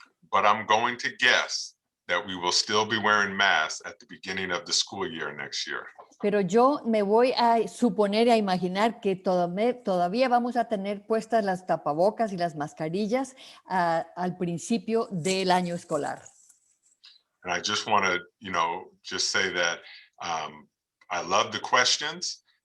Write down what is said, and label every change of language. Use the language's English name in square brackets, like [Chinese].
[English] But I'm going to guess that we will still be wearing masks at the beginning of the school year next year. [Spanish] Pero yo me voy a suponer y a imaginar que todavía vamos a tener puestas las tapabocas y las mascarillas al principio del año escolar. [English] And I just want to, just say that I love the questions.